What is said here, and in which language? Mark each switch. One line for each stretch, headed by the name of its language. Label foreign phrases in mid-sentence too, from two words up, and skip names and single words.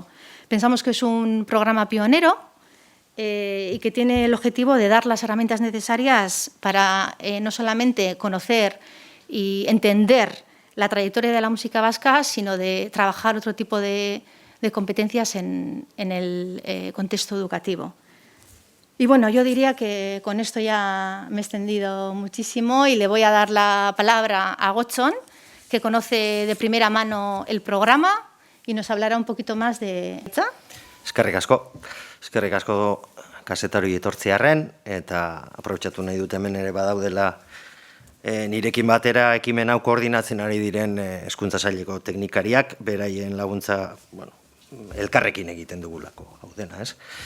Spanish: Pensamos que es un programa pionero y que tiene el objetivo de dar las herramientas necesarias para no solamente conocer y entender la trayectoria de la música vasca, sino de trabajar otro tipo de competencias en el contexto educativo. Y bueno, yo diría que con esto ya me he extendido muchísimo y le voy a dar la palabra a Gotxon, que conoce de primera mano el programa y nos hablará un poquito más de...
Basque: Eskerrik asko kazetari etortzearren, eta aprobetxatu nahi dut hemen ere badaudela nirekin batera ekimen hau koordinatzen ari diren hezkuntza saileko teknikariak, beraien laguntza, elkarrekin egiten dugulako, hau dena, ez?